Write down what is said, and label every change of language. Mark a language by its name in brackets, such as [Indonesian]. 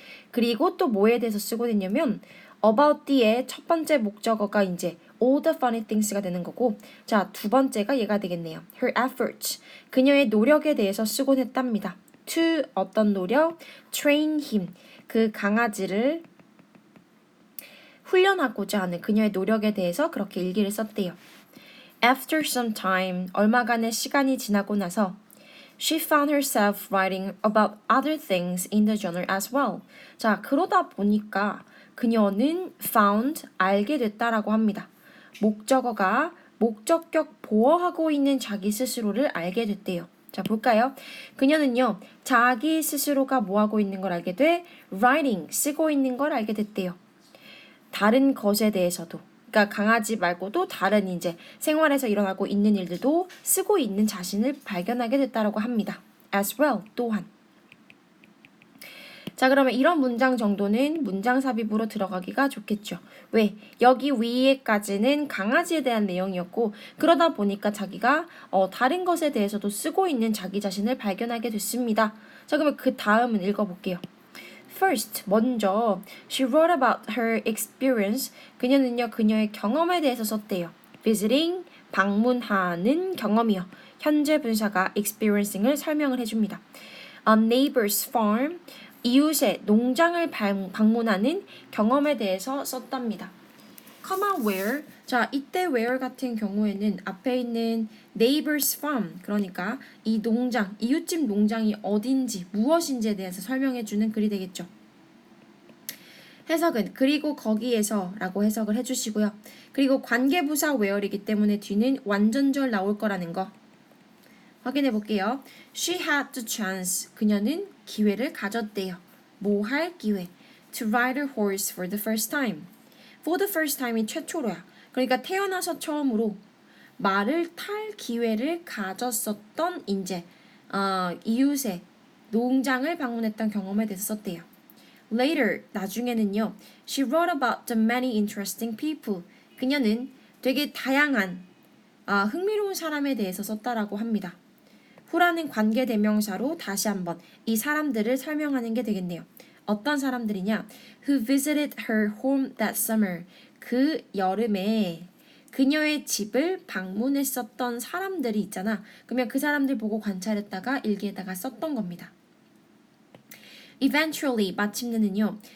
[Korean] 그리고 또 뭐에 대해서 쓰곤 했냐면 about the의 첫 번째 목적어가 이제 [English] all the funny things [Korean] 가 되는 거고, 자, 두 번째가 얘가 되겠네요. [English] Her efforts, [Korean] 그녀의 노력에 대해서 쓰곤 했답니다. To 어떤 노력? [English] Train him, [Korean] 그 강아지를 훈련하고자 하는 그녀의 노력에 대해서 그렇게 일기를 썼대요. [English] After some time, [Korean] 얼마간의 시간이 지나고 나서 [English] she found herself writing about other things in the journal as well. [Korean] 자, 그러다 보니까 그녀는 found, 알게 됐다라고 합니다. 목적어가 목적격 보어하고 있는 자기 스스로를 알게 됐대요. 자, 볼까요? 그녀는요, 자기 스스로가 뭐하고 있는 걸 알게 돼? writing, 쓰고 있는 걸 알게 됐대요. 다른 것에 대해서도, 그러니까 강아지 말고도 다른 이제 생활에서 일어나고 있는 일들도 쓰고 있는 자신을 발견하게 됐다라고 합니다. as well, 또한. 자, 그러면 이런 문장 정도는 문장 삽입으로 들어가기가 좋겠죠. 왜? 여기 위에까지는 강아지에 대한 내용이었고, 그러다 보니까 자기가 다른 것에 대해서도 쓰고 있는 자기 자신을 발견하게 됐습니다. 자, 그러면 그 다음은 읽어볼게요. [English] First, 먼저 she wrote about her experience. [Korean] 그녀는요, 그녀의 경험에 대해서 썼대요. Visiting, 방문하는 경험이요. 현재 분사가 experiencing을 설명을 해줍니다. [English] A neighbor's farm, [Korean] 이웃의 농장을 방문하는 경험에 대해서 썼답니다. comma where, 자, 이때 where 같은 경우에는 앞에 있는 neighbor's farm, 그러니까 이 농장, 이웃집 농장이 어딘지, 무엇인지에 대해서 설명해주는 글이 되겠죠. 해석은 그리고 거기에서 라고 해석을 해주시고요. 그리고 관계부사 where이기 때문에 뒤는 완전절 나올 거라는 거 확인해 볼게요. [English] She had the chance, [Korean] 그녀는 기회를 가졌대요. 뭐 할 기회? [English] to ride a horse for the first time. For the first time이 최초로야. [Korean] 그러니까 태어나서 처음으로 말을 탈 기회를 가졌었던 인재, 이웃의 농장을 방문했던 경험에 대해서 썼대요. Later, 나중에는요. [English] She wrote about the many interesting people. [Korean] 그녀는 되게 다양한 흥미로운 사람에 대해서 썼다라고 합니다. 후라는 관계대명사로 다시 한번 이 사람들을 설명하는 게 되겠네요. 어떤 사람들이냐? [English] Who visited her home that summer. [Korean] 그 여름에 그녀의 집을 방문했었던 사람들이 있잖아. 그러면 그 사람들 보고 관찰했다가 일기에다가 썼던 겁니다. Eventually, 마침내는요.